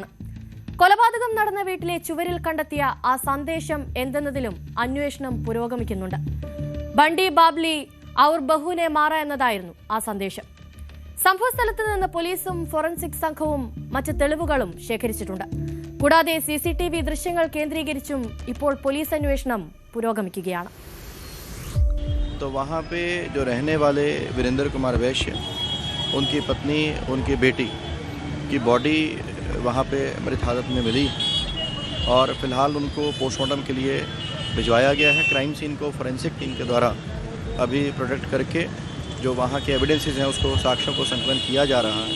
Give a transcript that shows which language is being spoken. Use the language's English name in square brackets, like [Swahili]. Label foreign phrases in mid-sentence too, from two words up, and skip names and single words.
[Malayalam] കൊലപാതകം നടന്ന വീട്ടിലെ ചുവരിൽ കണ്ടെത്തിയ ആ സന്ദേശം എന്തെന്നതിലും അന്വേഷണം പുരോഗമിക്കുന്നുണ്ട്. [Hindi] बंटी बबली और बहू ने मारा [Malayalam] എന്നതായിരുന്നു ആ സന്ദേശം. സംഭവസ്ഥലത്ത് നിന്ന് പോലീസും ഫോറൻസിക് സംഘവും മറ്റ് തെളിവുകളും ശേഖരിച്ചിട്ടുണ്ട്. കൂടാതെ CCTV ദൃശ്യങ്ങൾ കേന്ദ്രീകരിച്ചും ഇപ്പോൾ പോലീസ് അന്വേഷണം പുരോഗമിക്കുകയാണ്. [Hindi] तो वहाँ पे जो रहने वाले वीरेंद्र कुमार वैश्य, उनकी पत्नी, उनकी बेटी की बॉडी वहाँ पे मृत हालत में मिली और फिलहाल उनको पोस्टमार्टम के लिए भिजवाया गया है. [English] crime scene [Hindi] को [English] forensic team [Hindi] के द्वारा अभी प्रोटेक्ट करके जो वहाँ के एविडेंसेस हैं उसको साक्ष्यों को संकलन किया जा रहा है.